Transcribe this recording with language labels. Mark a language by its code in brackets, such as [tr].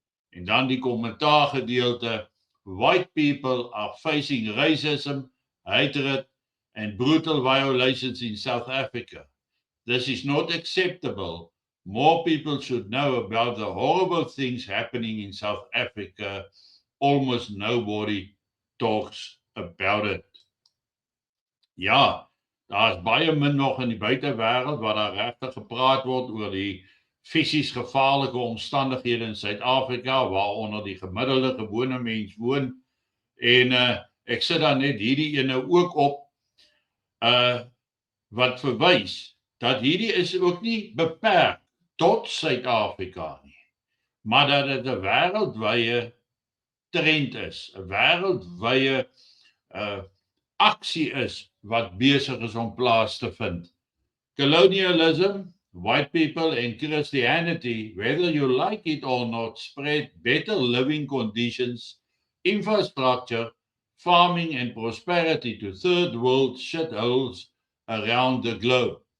[af] En dan die kommentaar gedeelte, [en] white people are facing racism, hatred, and brutal violations in South Africa. This is not acceptable. More people should know about the horrible things happening in South Africa. Almost nobody talks about it. [af] Ja, daar is baie min nog in die buitewêreld waar daar regtig gepraat word oor die fisies gevaarlike omstandighede in Suid-Afrika, waaronder die gemiddelde gewone mens woon. En ek sit dan net hierdie ene ook op, wat verwys dat hierdie is ook nie beperk tot Suid-Afrika nie, maar dat dit 'n wêreldwye trend is, 'n wêreldwye aksie is wat besig is om plaas te vind. [en] Colonialism, white people and Christianity, whether you like it or not, spread better living conditions, infrastructure, farming and prosperity to third world shitholes around the globe.